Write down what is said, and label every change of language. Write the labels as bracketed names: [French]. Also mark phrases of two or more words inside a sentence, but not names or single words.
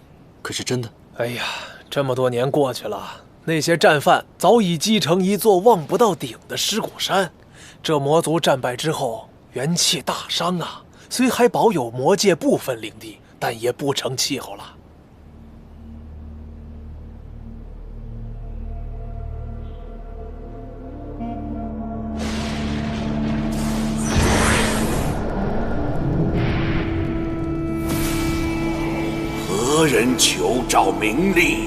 [Chinese] 可是真的？哎呀，這麼多年過去了，那些戰犯早已積成一座望不到頂的屍骨山。這魔族戰敗之後，元氣大傷啊！雖還保有魔界部分領地，但也不成氣候了。何人求找名利？